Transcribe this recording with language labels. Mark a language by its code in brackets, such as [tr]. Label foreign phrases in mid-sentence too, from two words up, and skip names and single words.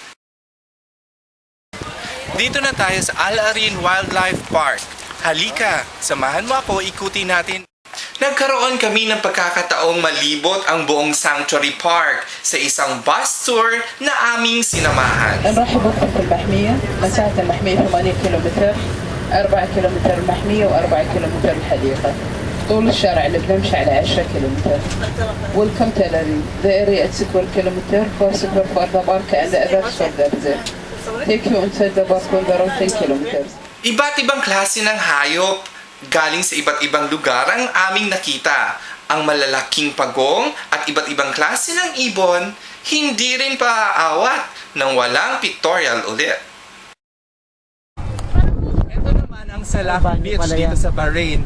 [tl] Dito na tayo sa Al Arin Wildlife Park. Halika, samahan mo ako, ikutin natin. Nagkaroon kami ng pagkakataong malibot ang buong [en] sanctuary park [tl] sa isang [en] bus tour [tl] na aming sinamahan. [ar] نرحب بكم في المحمية. مساحة المحمية 8 كيلومتر، 4 كيلومتر محمية و4 كيلومتر الحديقة. طول الشارع اللي بنمشي على 10 كيلومتر. [en] Welcome to Al Arin. The area at 12 kilometer, 4 square for the park and the others for the reserve. Take you inside the park on the road 10 kilometers. [tl] Iba't ibang klase ng hayop galing sa iba't ibang lugar ang aming nakita. Ang malalaking pagong at iba't ibang klase ng ibon, hindi rin paaawat ng walang pictorial ulit. Ito naman ang Salafi Beach dito sa Bahrain.